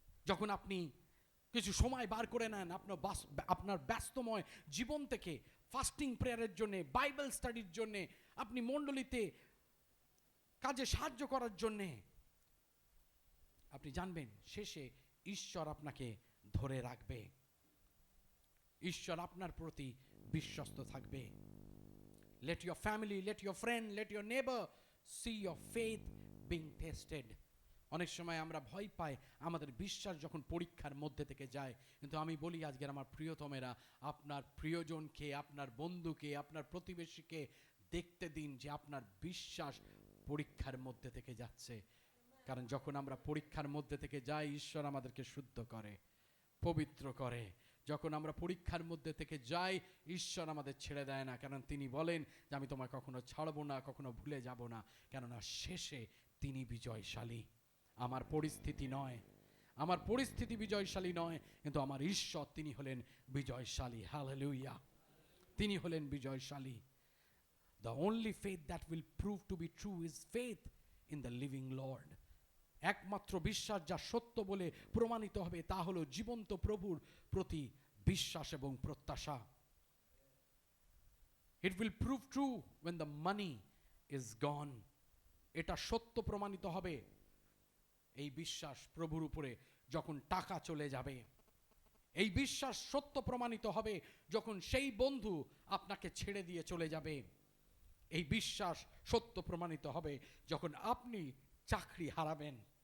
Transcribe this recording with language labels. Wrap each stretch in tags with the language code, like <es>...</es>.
<bn>যখন আপনি কিছু সময় বার করে নেন আপনার ব্যস্তময় জীবন থেকে ফাস্টিং প্রেয়ারের জন্য, বাইবেল স্টাডির জন্য, আপনি মণ্ডলীতে কাজে সাহায্য করার জন্যে, আপনি জানবেন শেষে ঈশ্বর আপনাকে ধরে রাখবে, ঈশ্বর আপনার প্রতি বিশ্বস্ত থাকবে।</bn> <en>Let your family, let your friend, let your neighbor see your faith being tested.</en> <bn>অনেক সময় আমরা ভয় পাই আমাদের বিশ্বাস যখন পরীক্ষার মধ্যে থেকে যায়, কিন্তু আমি বলি আজকের আমার প্রিয়তমেরা, আপনার প্রিয়জনকে, আপনার বন্ধুকে, আপনার প্রতিবেশীকে দেখতে দিন যে আপনার বিশ্বাস পরীক্ষার মধ্যে থেকে যাচ্ছে। কারণ যখন আমরা পরীক্ষার মধ্যে থেকে যাই, ঈশ্বর আমাদেরকে শুদ্ধ করে, পবিত্র করে। যখন আমরা পরীক্ষার মধ্যে থেকে যাই, ঈশ্বর আমাদের ছেড়ে দেয় না, কারণ তিনি বলেন যে আমি তোমায় কখনো ছাড়বো না, কখনো ভুলে যাব না, কেননা শেষে তিনি বিজয়শালী। আমার পরিস্থিতি নয়, আমার পরিস্থিতি বিজয়শালী নয়, কিন্তু আমার ঈশ্বর তিনি হলেন বিজয়শালী। হালেলুয়া, তিনি হলেন বিজয়শালী।</bn> <en>The only faith that will prove to be true is faith in the living Lord.</en> <bn>একমাত্র বিশ্বাস যা সত্য বলে প্রমাণিত হবে তা হলো জীবন্ত প্রভুর প্রতি বিশ্বাস এবং প্রত্যাশা।</bn> <en>It will prove true when the money is gone.</en> <bn>এটা সত্য প্রমাণিত হবে, এই বিশ্বাস প্রভুর উপরে যখন টাকা চলে যাবে। এই বিশ্বাস সত্য প্রমাণিত হবে যখন সেই বন্ধু আপনাকে ছেড়ে দিয়ে চলে যাবে। এই বিশ্বাস সত্য প্রমাণিত হবে যখন আপনি চাকরি হারাবেন।</bn>